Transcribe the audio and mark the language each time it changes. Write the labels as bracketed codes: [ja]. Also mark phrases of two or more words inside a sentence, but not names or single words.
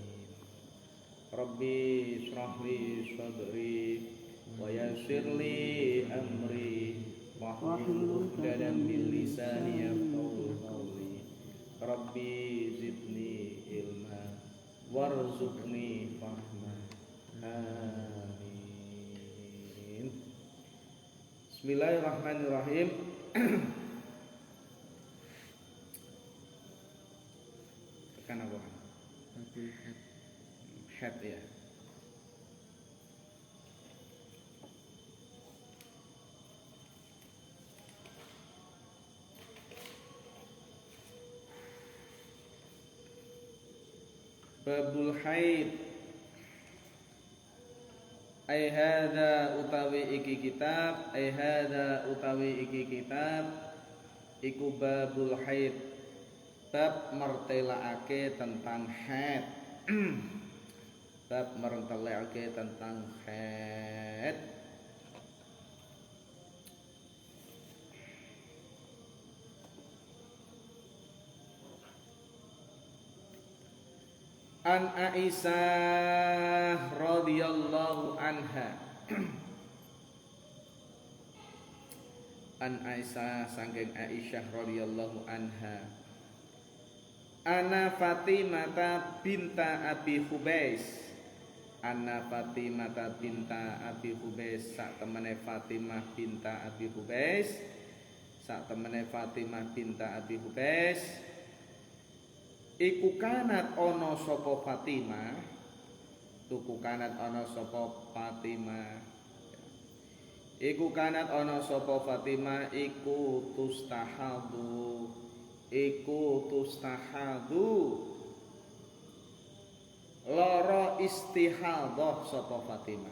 [ar] رب اشرح لي صدري ويسر لي أمري واحلل عقدة من لساني يفقهوا قولي. رب زدني علما وارزقني فهما. Amin. Bismillahirrahmanirrahim. [jv] Tekan apa? [ar] Head ya. باب الحيض. أي هذا [jv] utawi iki kitab, iku [ar] باب الحيض. [jv] Bab mertelaake tentang haid. Bab mertelaake tentang haid. [ar] عن عائشة رضي الله عنها. عن عائشة saking عائشة رضي الله عنها. أن فاطمة بنت أبي حبيش. أن فاطمة بنت أبي حبيش, [jv] sak temene Fatimah binta Abi Hubais. Sak temene Fatimah binta Abi Hubais. Iku kanat ana sapa Fatimah, tuku kanat ana sapa Fatimah. Iku kanat ana sapa Fatimah iku tustahadu, lara istihadhah sapa Fatimah.